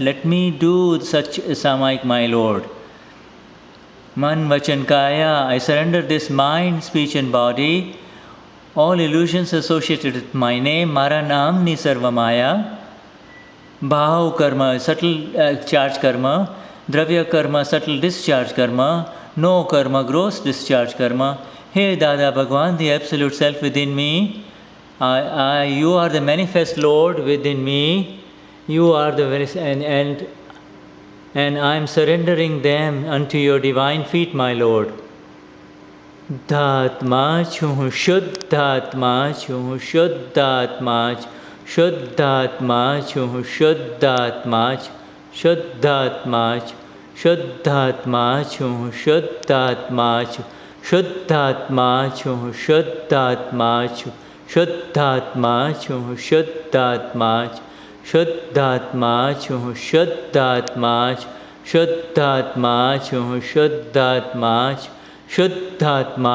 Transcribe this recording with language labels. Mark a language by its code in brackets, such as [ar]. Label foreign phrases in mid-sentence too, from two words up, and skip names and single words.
[en] Let me do such Samayik, my Lord. [gu] મન, વચન, કાયા, [en] I surrender this mind, speech and body, all illusions associated with my name, [gu] મારા નામ ની સર્વ માયા, ભાવ કર્મ, [en] subtle charge karma, [gu] દ્રવ્ય કર્મ, [en] subtle discharge karma, No Karma, gross discharge karma. Hey Dada Bhagwan, the absolute self within me, you are the manifest Lord within me, you are the and I am surrendering them unto your divine feet, my Lord. [gu] ધાત્મા છું, શુદ્ધાત્મા છું, શુદ્ધાત્મા છું, શુદ્ધાત્મા છું, શુદ્ધાત્મા છું, શુદ્ધાત્મા છું, शुद्धात्मा છું શુદ્ધાત્મા છું શુદ્ધાત્મા છું શુદ્ધાત્મા છું શુદ્ધાત્મા છું શુદ્ધાત્મા શુદ્ધાત્મા છું શુદ્ધાત્મા શુદ્ધાત્મા છું શુદ્ધાત્મા શુદ્ધાત્મા